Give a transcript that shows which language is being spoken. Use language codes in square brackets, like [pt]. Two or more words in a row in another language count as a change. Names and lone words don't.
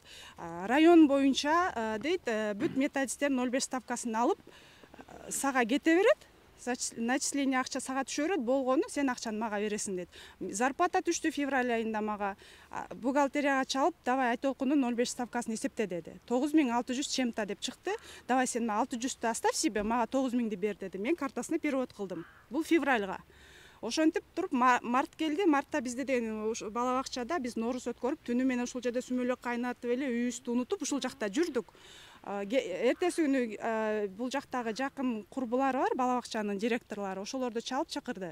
[ky] Район боюнча дейт, бүт методисттер 0,5 ставкасын алып сага кете берет. Начисление акча сага түшө берет, болгону сен акчаны мага бересиң дейт. Зарплата түштү февраль айында мага. Бухгалтерияга чалып, давай Айтолкундун 0,5 ставкасын эсепте деди. 9600 чем-то деп чыкты. Давай сен 600-ту [ru] оставь себе, [ky] мага 9000ди бер деди. Мен картасына перевод кылдым. Бул февральга. Ошентип туруп март келди. Мартта бизде деген бала бакчада биз нооруз өткөрүп, түнү менен ушул жерде сүмөлөк кайнатып эле үйүбүздү унутуп ушул жакта жүрдүк. Эртеси күнү бул жактагы жакын курбулары бар, бала бакчанын директорлору, ошолорду чалып чакырды.